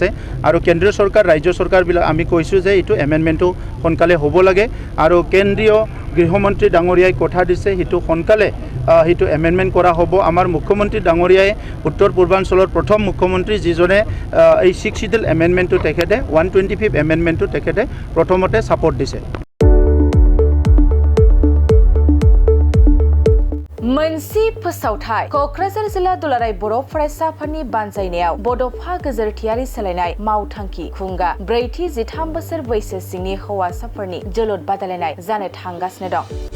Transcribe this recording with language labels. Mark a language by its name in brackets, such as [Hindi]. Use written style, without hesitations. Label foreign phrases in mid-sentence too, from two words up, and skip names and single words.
[Assamese] আৰু কেন্দ্ৰীয় চৰকাৰ ৰাজ্য চৰকাৰবিলাক আমি কৈছোঁ যে এইটো এমেণ্ডমেণ্টটো সোনকালে হ'ব লাগে আৰু কেন্দ্ৰীয় গৃহমন্ত্ৰী ডাঙৰীয়াই কথা দিছে সেইটো সোনকালে সেইটো এমেণ্ডমেণ্ট কৰা হ'ব। আমাৰ মুখ্যমন্ত্ৰী ডাঙৰীয়াই উত্তৰ পূৰ্বাঞ্চলৰ প্ৰথম মুখ্যমন্ত্ৰী যিজনে এই 6 শিডিউল এমেণ্ডমেণ্টটো তেখেতে 125th এমেণ্ডমেণ্টটো তেখেতে প্ৰথমতে ছাপৰ্ট দিছে। [Bodo] मोनसे फोसावथाय कक्राझार जिल्ला दुलाराय बर' फरायसा आफादनि बानजायनायाव बड'फा गोजोरथियारि सोलायनाय मावथांखि खुंगा 4-13 बोसोर बैसो सिंनि हौवासाफोरनि जोलुर बादायलायनाय जानो थांगासिनो दं।